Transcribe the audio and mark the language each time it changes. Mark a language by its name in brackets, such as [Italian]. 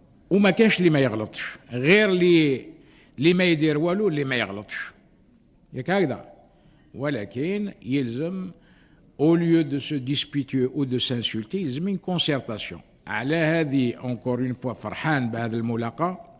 [Arabic] وما كانش اللي ما يغلطش, غير اللي ما يدير والو اللي ما يغلطش. ياك هكذا. ولكن يلزم [French] au lieu de se disputer ou de s'insulter يلزم une concertation. [Arabic] على هذه [French] encore une fois [Arabic] فرحان بهذا الملاقاة.